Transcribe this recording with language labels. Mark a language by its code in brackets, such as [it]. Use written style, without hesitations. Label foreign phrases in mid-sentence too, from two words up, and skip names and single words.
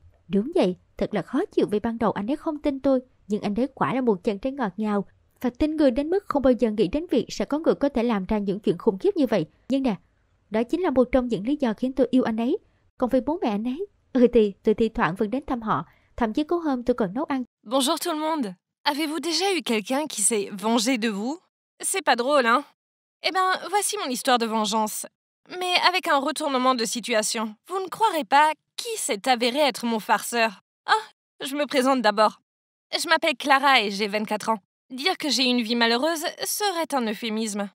[vi] Đúng vậy, thật là khó chịu vì ban đầu anh ấy không tin tôi, nhưng anh ấy quả là một chàng trai ngọt ngào và tin người đến mức không bao giờ nghĩ đến việc sẽ có người có thể làm ra những chuyện khủng khiếp như vậy. Nhưng nè, đó chính là một trong những lý do khiến tôi yêu anh ấy. Còn về bố mẹ anh ấy, thì tôi thi thoảng vẫn đến thăm họ, thậm chí có hôm tôi còn nấu ăn. [fr] Bonjour tout le monde. Avez-vous déjà eu quelqu'un qui s'est vengé de vous? C'est pas drôle, hein? Eh ben, voici mon histoire de vengeance. Mais avec un retournement de situation. Vous ne croirez pas qui s'est avéré être mon farceur. Je me présente d'abord. Je m'appelle Clara et j'ai 24 ans. Dire que j'ai une vie malheureuse serait un euphémisme.